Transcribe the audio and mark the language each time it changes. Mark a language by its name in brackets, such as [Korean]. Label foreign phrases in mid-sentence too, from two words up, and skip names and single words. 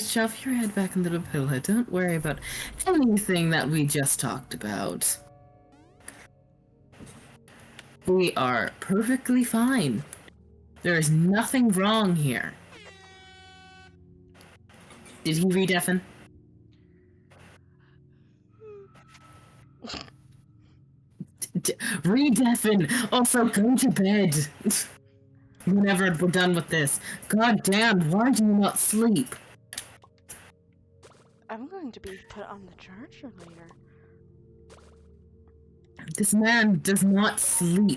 [English] Shove your head back into the pillow. Don't worry about anything that we just talked about. We are perfectly fine. There is nothing wrong here. Did he re-deafen? Re-deafen! Also, go to bed! Whenever we're done with this. God damn, why do you not sleep? I'm going to be put on the charger later. This man does not sleep.